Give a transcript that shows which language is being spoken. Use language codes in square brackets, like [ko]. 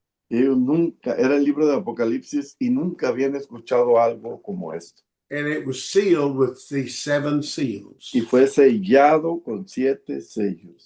[es] Ellos era el libro de Apocalipsis y nunca habían escuchado algo como esto. [en] and it was sealed with the 7 seals. [es] y fue sellado con 7 sellos.